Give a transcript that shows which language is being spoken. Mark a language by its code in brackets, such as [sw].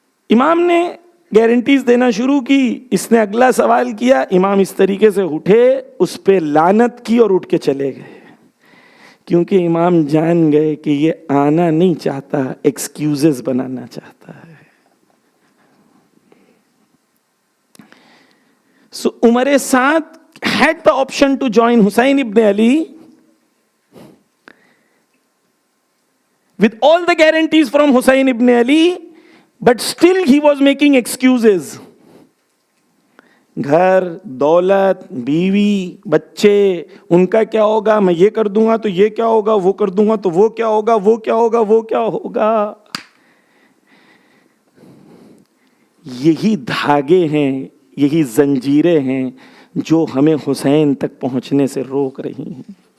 [ur] امام نے گارنٹیز دینا شروع کی. اس نے اگلا سوال کیا, امام اس طریقے سے اٹھے, اس پہ لعنت کی اور اٹھ کے چلے گئے, کیونکہ امام جان گئے کہ یہ آنا نہیں چاہتا, ایکسکیوزز بنانا چاہتا ہے. [en] So Umar Saad had the option to join Hussein ibn Ali with all the guarantees from Hussein ibn Ali, but still he was making excuses. [ur] گھر, دولت, بیوی, بچے, ان کا کیا ہوگا, میں یہ کر دوں گا تو یہ کیا ہوگا, وہ کر دوں گا تو وہ کیا ہوگا, وہ کیا ہوگا, وہ کیا ہوگا. یہی دھاگے ہیں, یہی زنجیریں ہیں جو ہمیں حسین تک پہنچنے سے روک رہی ہیں.